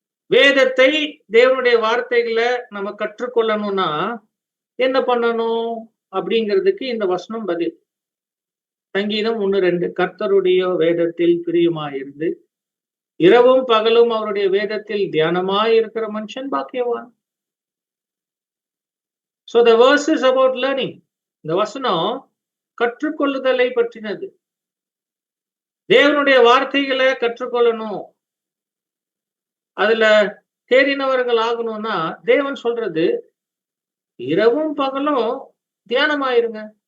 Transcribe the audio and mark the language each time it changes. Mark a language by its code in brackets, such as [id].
[ta] வேதத்தை, தேவனுடைய வார்த்தைகளை நம்ம கற்றுக்கொள்ளணும்னா என்ன பண்ணணும் அப்படிங்கிறதுக்கு இந்த வசனம் பதில். சங்கீதம் 1:2, கர்த்தருடைய வேதத்தில் பிரியமாயிருந்து இரவும் பகலும் அவருடைய வேதத்தில் தியானமாய் இருக்கிற மனுஷன் பாக்கியவான். [en] So the verse is about learning. [ta] இந்த வசனம் கற்றுக்கொள்ளுதலை பற்றினது. தேவனுடைய வார்த்தைகளை கற்றுக்கொள்ளணும், அதுல தேறினவர்கள் ஆகணும்னா தேவன் சொல்றது இரவும் பகலும் தியானமாயிருங்க.